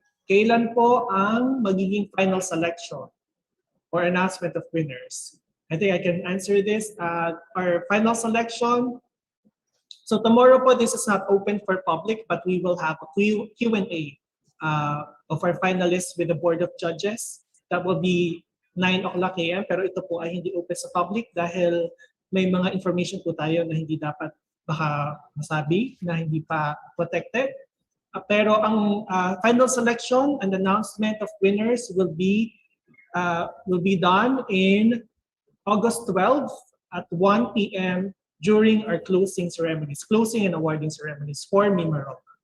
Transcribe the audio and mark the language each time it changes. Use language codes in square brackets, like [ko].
[tl] Kailan po ang magiging [en] final selection or announcement of winners? I think I can answer this. Our final selection. So tomorrow po, this is not open for public, but we will have a Q&A of our finalists with the Board of Judges. That will be 9 o'clock a.m. [tl] Pero ito po ay hindi open sa public dahil may mga information po tayo na hindi dapat baka masabi na hindi pa protected. Pero ang [en] final selection and announcement of winners will be done in August 12 at 1 p.m. during our closing and awarding ceremonies for Mimaropa.